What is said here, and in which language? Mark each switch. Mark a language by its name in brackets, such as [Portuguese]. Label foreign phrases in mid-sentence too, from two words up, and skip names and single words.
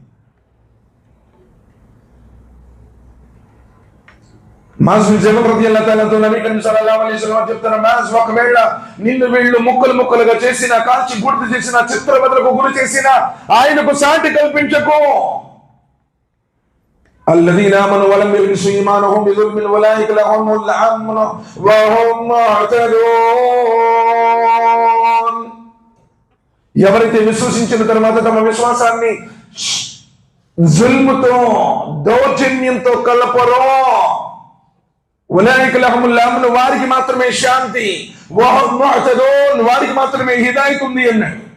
[Telugu] మాజ్ బిన్ జబల్ [Arabic] رضي الله تعالى [Telugu] తో [Arabic] نبي كريم صلى الله عليه وسلم [Telugu] చెప్తారు, మాజ్ ఒకవేళ నిన్ను వీళ్ళు ముక్కలు ముక్కలుగా చేసిన, కాల్చి గుర్తు చేసిన, చిత్రవదలకు గురి చేసిన, ఆయనకు సాటి కల్పించకు. [Arabic] الذين آمنوا ولم يلبسوا إيمانهم بظلم أولئك لهم الأمن وهم مهتدون. [Telugu] ఎవరైతే విశ్వసించిన తర్వాత తమ విశ్వాసాన్ని జుల్ముతో, దౌర్జన్యంతో కలపరో, [Arabic] أولئك لهم الأمن, [Telugu] వారికి మాత్రమే శాంతి, [Arabic] وهم مهتدون, [Telugu] వారికి మాత్రమే హిదాయత్ ఉంది అన్నాడు.